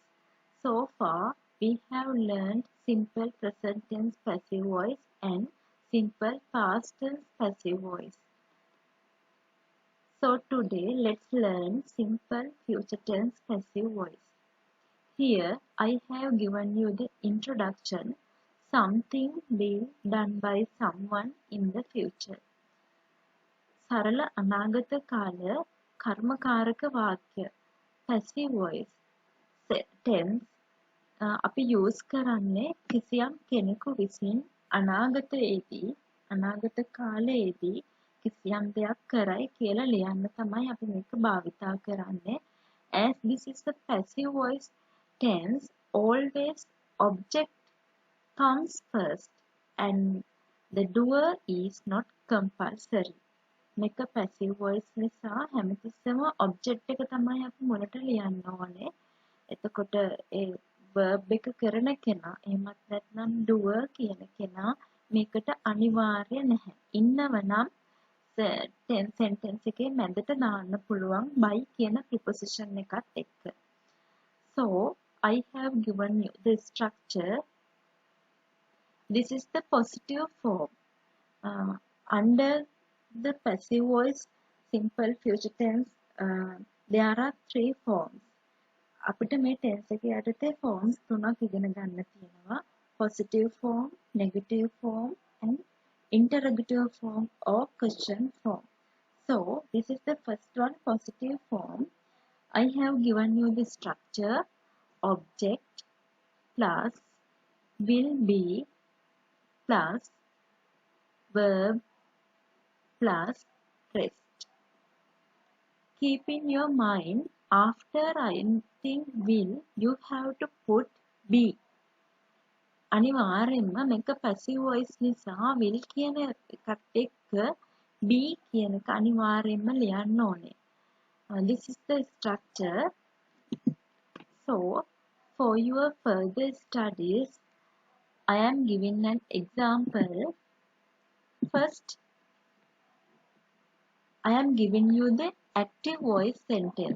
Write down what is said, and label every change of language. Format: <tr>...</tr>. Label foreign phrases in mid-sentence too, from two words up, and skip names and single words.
<en>So far, we have learned simple present tense passive voice and simple past tense passive voice. So today, let's learn simple future tense passive voice. Here, I have given you the introduction. Something being done by someone in the future.</en> <si>සරල අනාගත කාල කර්මකාරක වාක්‍ය</si> <en>passive voice tense</en> <si>අපි use කරන්නේ කිසියම් කෙනෙකු විසින් අනාගත කාලයේදී කිසියම් දෙයක් කරයි කියලා ලියන්න තමයි අපි මේක භාවිතා කරන්නේ.</si> <en>As this is the passive voice tense, always object comes first and the doer is not compulsory.</en> <si>මේක</si> <en>passive voice</en> <si>නිසා හැමතිස්සෙම object එක තමයි අපි මුලට ලියන්න ඕනේ. එතකොට ඒ verb එක කරන කෙනා එහෙමත් නැත්නම් doer කියන කෙනා මේකට අනිවාර්ය නැහැ. ඉන්නවනම් sentence එකේ මැදට දාන්න පුළුවන් by කියන preposition එකත් එක්ක.</si> <en>So I have given you the structure. This is the positive form. Under the passive voice simple future tense, there are three forms.</en> <si>අපිට මේ tense එකේ යටතේ forms තුනක් ඉගෙන ගන්න තියෙනවා.</si> <en>Positive form, negative form and interrogative form or question form. So this is the first one, positive form. I have given you the structure: object plus will be plus verb plus rest. Keep in your mind, after writing will, you have to put be.</en> <si>අනිවාර්යෙන්ම මේක</si> <en>passive voice</en> <si>නිසා will කියන එකත් එක්ක be කියන එක අනිවාර්යෙන්ම ලියන්න ඕනේ.</si> <en>This is the structure. So, for your further studies, I am giving an example. First, I am giving you the active voice sentence.</en>